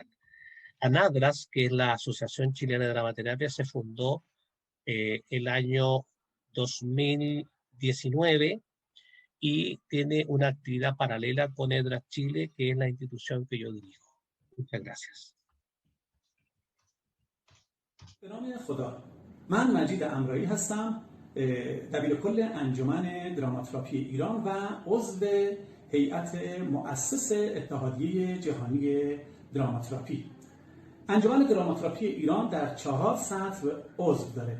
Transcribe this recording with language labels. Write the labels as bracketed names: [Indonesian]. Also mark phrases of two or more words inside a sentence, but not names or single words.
[Spanish] ANADRAS, que es la Asociación Chilena de Dramaterapia, se fundó el año 2019 y tiene una actividad paralela con EDRAS Chile, que es la institución que yo dirijo. Muchas gracias. [Persian] به نام خدا. من مجید امرایی هستم، دبیرکل انجمن دراماتراپی ایران و عضو هیئت مؤسس اتحادیه جهانی دراماتراپی. انجمن دراماتراپی ایران در 4 سطح عضو داره.